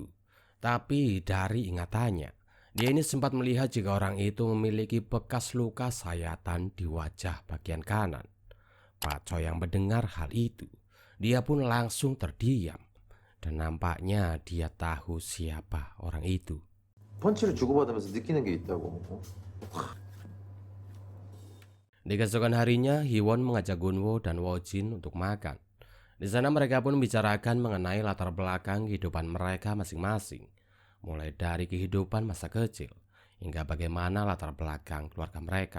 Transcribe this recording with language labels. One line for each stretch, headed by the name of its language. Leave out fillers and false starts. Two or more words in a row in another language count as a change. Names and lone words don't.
Indonesian: Tapi dari ingatannya, dia ini sempat melihat jika orang itu memiliki bekas luka sayatan di wajah bagian kanan. Pak Choi yang mendengar hal itu, dia pun langsung terdiam. Dan nampaknya dia tahu siapa orang itu.
Korean: 펀치를 주고받으면서 느끼는 게 있다고.
Indonesian: Di keesokan harinya, Hiwon mengajak Gunwo dan Wojin untuk makan. Di sana mereka pun membicarakan mengenai latar belakang kehidupan mereka masing-masing, mulai dari kehidupan masa kecil hingga bagaimana latar belakang keluarga mereka.